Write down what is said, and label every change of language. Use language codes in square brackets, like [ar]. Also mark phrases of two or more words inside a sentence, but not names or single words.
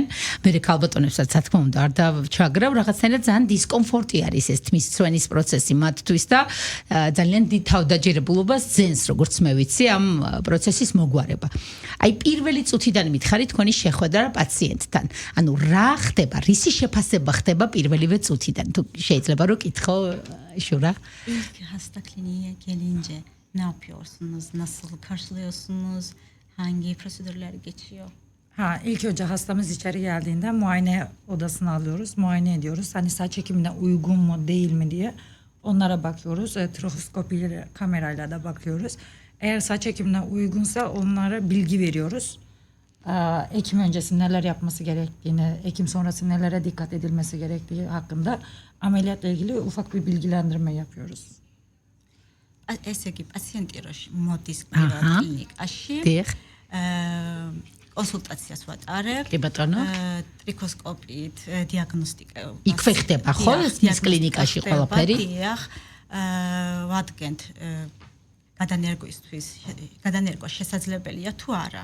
[ka] მე ქალბატონებსაც რა თქმა უნდა არ დავჩაგრავ, რაღაცნაირად ძალიან დისკომფორტი არის ეს თმის ცვენის პროცესი მათთვის და ძალიან დიდ თავდაჯერებულობას ძენს როგორც მე ვიცი ამ პროცესის მოგვარება. აი პირველი წუთიდან მითხარით თქვენი შეხვედრა პაციენტთან. ანუ რა ხდება, რისი შეფასება ხდება პირველივე წუთიდან? თუ შეიძლება რომ კითხო შურა. [tr] İlk hasta kliniğe gelince ne yapıyorsunuz? Nasıl karşılıyorsunuz? Hangi prosedürler geçiyor? İlk önce hastamız içeri geldiğinde muayene odasına alıyoruz, muayene ediyoruz. Hani saç ekimine uygun mu değil mi diye. Onlara bakıyoruz. Trofoskopi kamerayla da bakıyoruz. Eğer saç ekimine uygunsa onlara bilgi veriyoruz. Ekim öncesi neler yapması gerektiğini, ekim sonrası nelere dikkat edilmesi gerektiği hakkında ameliyatla ilgili ufak bir bilgilendirme yapıyoruz. [ka] ესე იგი პაციენტი რო მოდის კლინიკაში კონსულტაციას ვატარებ. კი ბატონო. ტრიქოსკოპით დიაგნოსტიკა. იქვე ხდება ხო ეს კლინიკაში ყველაფერი? დიახ. ვადგენთ გადანერგვა შესაძლებელია თუ არა.